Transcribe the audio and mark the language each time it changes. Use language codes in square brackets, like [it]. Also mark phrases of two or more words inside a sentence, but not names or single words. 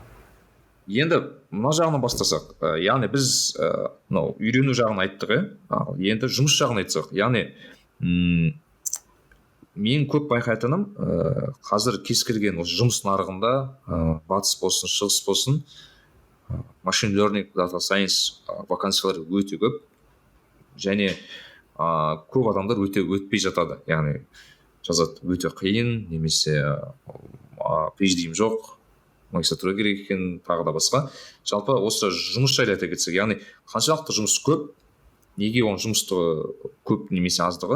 [kk] Енді мына жағынан бастасақ, яғни біз үйрену жағын айттық, енді жұмыс жағын айтсақ, яғни мен көп байқайтыным, қазір кез келген осы жұмыс нарығында батыс болсын, шығыс болсын, [en] machine learning, data science [kk] вакансиялар өте көп, және көп адамдар өтпей жатады, яғни жазады өте қиын, немесе PhD-ім жоқ, магистратура керек екен, тағы да басқа. Жалпы осы жұмыс жайлы айта кетсек, яғни қаншалықты жұмыс көп, неге оның жұмысты көп немесе аздығы.